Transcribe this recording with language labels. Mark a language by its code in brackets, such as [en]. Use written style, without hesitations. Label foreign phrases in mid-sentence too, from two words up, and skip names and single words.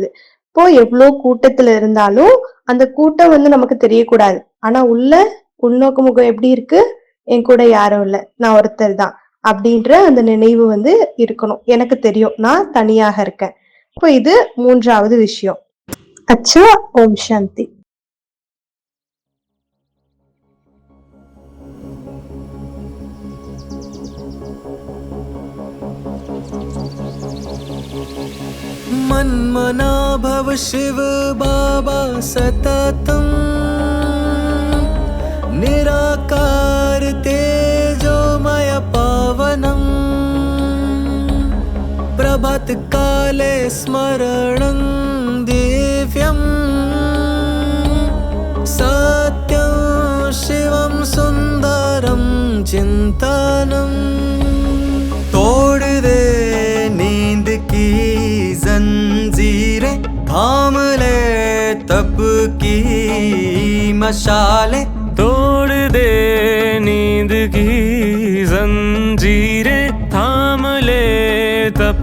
[ta] இப்போ எவ்வளவு கூட்டத்துல இருந்தாலும் அந்த கூட்டம் நமக்கு தெரியக்கூடாது. ஆனா உள்நோக்கு முகம் எப்படி இருக்கு? என் கூட யாரும் இல்ல, நான் ஒருத்தர் தான் அப்படின்ற அந்த நினைவு இருக்கணும். எனக்கு தெரியும், நான் தனியாக இருக்கேன். இப்போ இது 3வது விஷயம். அச்சா, ஓம் சாந்தி. [sa] मन्मना भव शिव बाबा सततं निराकार तेजोमय पावनं प्रभात काले स्मरणं दिव्यं सत्यं शिवं सुन्दरं [hi] चिन्तनं तोड़ दे नींद की जंजीरें, थाम ले तप की मशाले, तोड़ दे नींद की जंजीरें, थाम ले तप